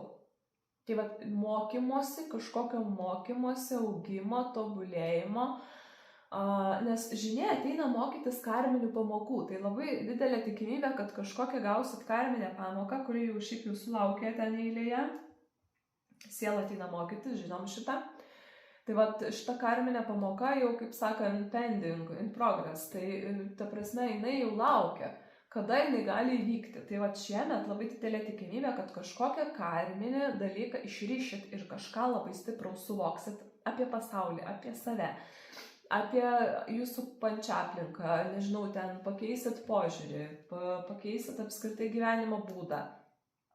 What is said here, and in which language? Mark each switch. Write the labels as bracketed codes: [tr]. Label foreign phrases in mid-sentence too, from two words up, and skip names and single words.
[lt] Tai mokymosi, kažkokio mokymosi, augimo, tobulėjimo, nes žinia ateina mokytis karminių pamokų. Tai labai didelė tikimybė, kad kažkokią gausit karminę pamoką, kuri jau šiaip jūsų laukia ten eilėje. Siela ateina mokytis, žinom šitą. Tai šita karminė pamoka jau, kaip sakant, [en] pending, in progress. [lt] Tai ta prasme, jinai jau laukia. Kada jinai gali įvykti. Tai šiemet labai didelė tikimybė, kad kažkokią karminį dalyką išryšit ir kažką labai stipraus suvoksit apie pasaulį, apie save, apie jūsų pančią aplinką, nežinau, ten pakeisit požiūrį, pakeisit apskritai gyvenimo būdą.